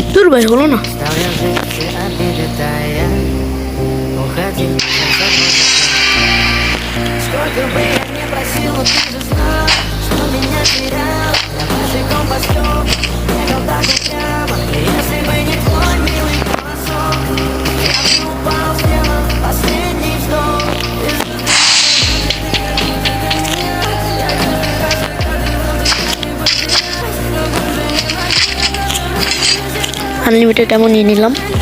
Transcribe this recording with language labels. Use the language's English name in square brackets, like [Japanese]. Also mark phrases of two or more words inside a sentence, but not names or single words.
[Bangla] ভাই হলো না। [Russian] Сколько бы я ни просил, но ты же знал, что меня терял. Я босиком по стёклам, бегал так упрямо. Если бы не твой милый голосок, я бы упал, сделал последний вздох. [Bangla] আনলিমিটেড এমন নিয়ে নিলাম।